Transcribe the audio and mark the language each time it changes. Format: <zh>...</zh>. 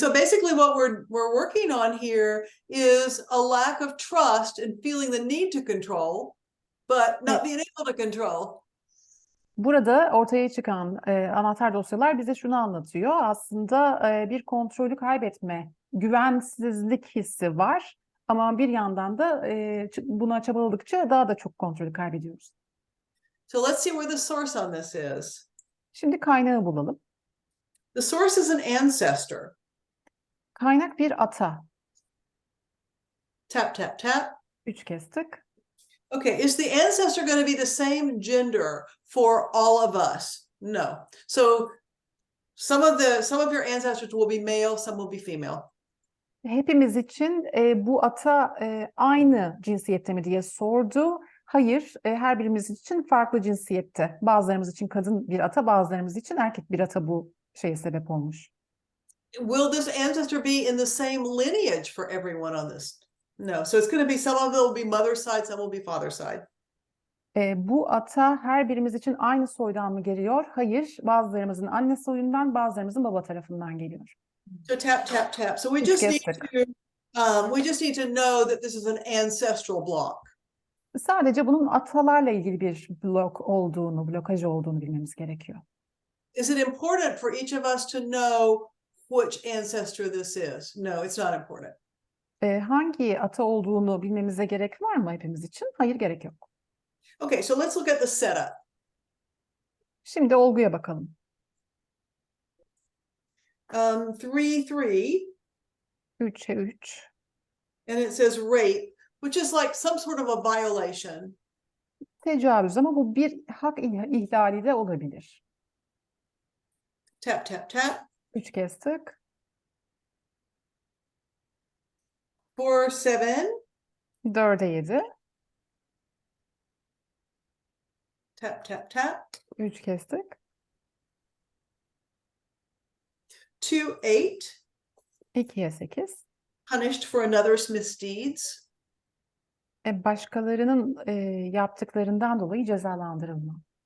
<en>So basically what we're working on here is a lack of trust and feeling the need to control, but not being able to control.</en> <tr>Burada ortaya çıkan anahtar dosyalar bize şunu anlatıyor. Aslında bir kontrolü kaybetme, güvensizlik hissi var. Ama bir yandan da buna çabaladıkça daha da çok kontrolü kaybediyoruz.</tr> <en>So let's see where the source on this is.</en> <tr>Şimdi kaynağı bulalım.</tr> <en>The source is an ancestor.</en> <tr>Kaynak bir ata.</tr> <en>Tap, tap, tap.</en> <tr>3 kez tık.</tr> <en>Okay, is the ancestor going to be the same gender for all of us? No. So some of your ancestors will be male, some will be female.</en> <tr>Hepimiz için bu ata aynı cinsiyette mi diye sordu. Hayır, her birimiz için farklı cinsiyette. Bazılarımız için kadın bir ata, bazılarımız için erkek bir ata bu şeye sebep olmuş.</tr> <en>Will this ancestor be in the same lineage for everyone on this? No. So it's going to be, some of it will be mother's side, some will be father's side.</en> <tr>Bu ata her birimiz için aynı soydan mı geliyor? Hayır, bazılarımızın anne soyundan, bazılarımızın baba tarafından geliyor.</tr> <en>So tap, tap, tap. So we</en> <tr>Üç</tr> <en>just</en> <tr>kez</tr> <en>need</en> <tr>tık.</tr> <en>to know that this is an ancestral block.</en> <tr>Sadece bunun atalarla ilgili bir blokaj olduğunu bilmemiz gerekiyor.</tr> <en>Is it important for each of us to know which ancestor this is? No, it's not important.</en> <tr>Hangi ata olduğunu bilmemize gerek var mı hepimiz için? Hayır, gerek yok.</tr> <en>Okay, so let's look at the setup.</en> <tr>Şimdi olguya bakalım.</tr> <en>3-3,</en> <tr>3'e 3.</tr> <en>and it says rape, which is like some sort of a violation.</en> <tr>tecavüz ama bu bir hak ihlali de olabilir.</tr> <en>Tap, tap, tap.</en> <tr>3 kez tık.</tr> <en>4, 7.</en> <tr>4'e 7.</tr> <en>Tap, tap, tap.</en> <tr>3 kez tık.</tr> <en>2, 8.</en> <tr>2'ye 8.</tr> <en>Punished for another's misdeeds.</en> <tr>Başkalarının yaptıklarından dolayı cezalandırılma.</tr>